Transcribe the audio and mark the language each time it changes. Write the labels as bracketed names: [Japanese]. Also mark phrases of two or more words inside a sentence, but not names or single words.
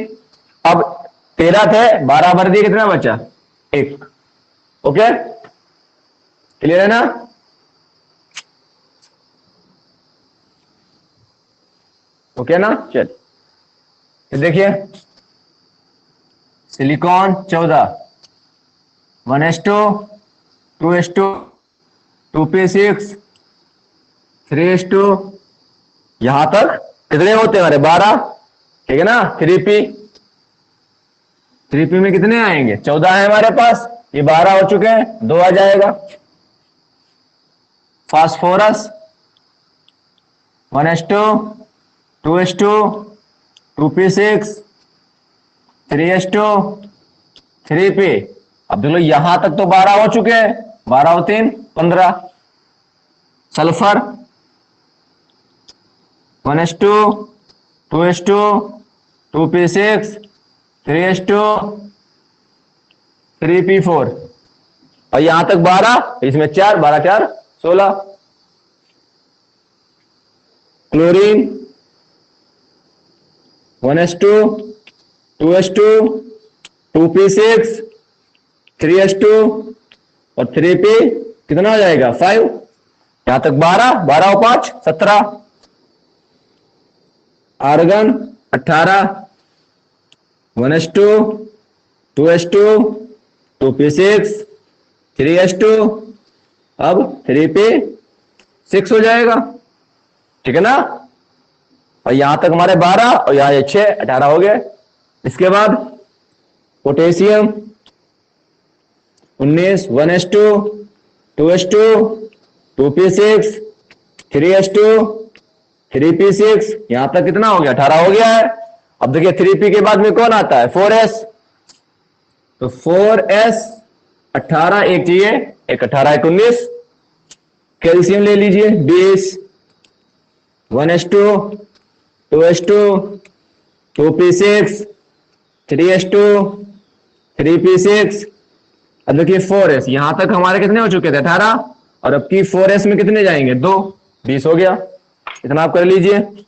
[Hindi] अब 13 थे, 12 भर दिए, कितना बचा 1। ओके, क्लियर है ना। ओके ना, चल फिर देखिए सिलिकॉन 14, 1s2 2s2 2p6 3s2, यहां तक कितने होते हैं हमारे 12, ठीक है ना। 3p में कितने आएंगे 14 है हमारे पास, ये 12 हो चुके हैं, 2 आ जाएगा। फास्फोरस 1s2 2s2 2p6 3s2 3p। अब देख लो यहां तक तो 12 हो चुके हैं, 12 और 3 15। सल्फर 1s2 2s2 2p6 3s2 3p4, और यहां तक 12, इसमें 4 12 4 16। क्लोरीन 1s2 2s2 2p6 3s2 और 3p, कितना हो जाएगा 5, यहां तक 12 12 और 5 17। आर्गन 18, 1s2 2s2 2p6 3s2, अब 3p6 हो जाएगा, ठीक है ना। और यहां तक हमारे 12 और यहां ये 6 18 हो गए। इसके बाद पोटेशियम 19, 1s2 2s2 2p6 3s2 3p6, यहां तक कितना हो गया 18 हो गया है। अब देखिए 3p के बाद में कौन आता है 4s, तो 4s 18 एक चाहिए, एक 18 एक 19। कैल्शियम ले लीजिए 20, 1s2 2s2 2p6 3s2 3p6। अब देखिए 4s, यहां तक हमारे कितने हो चुके थे 18, और अब की 4s में कितने जाएंगे 2, 20 हो गया। इतना आप कर लीजिए।